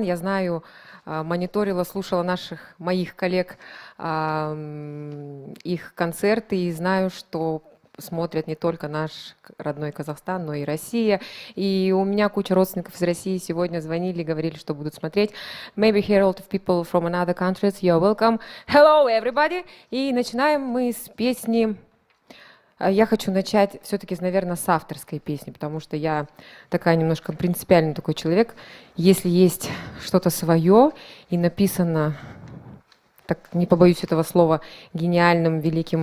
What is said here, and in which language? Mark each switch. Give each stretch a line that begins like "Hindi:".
Russian: Я знаю, мониторила, слушала моих коллег, их концерты, и знаю, что смотрят не только наш родной Казахстан, но и Россия. И у меня куча родственников из России сегодня звонили, говорили, что будут смотреть.
English: Maybe here a lot of people from another countries, you're welcome. Hello, everybody!
Russian: И начинаем мы с песни. Я хочу начать все-таки, наверное, с авторской песни, потому что я такая немножко принципиальный такой человек. Если есть что-то свое и написано, так не побоюсь этого слова, гениальным великим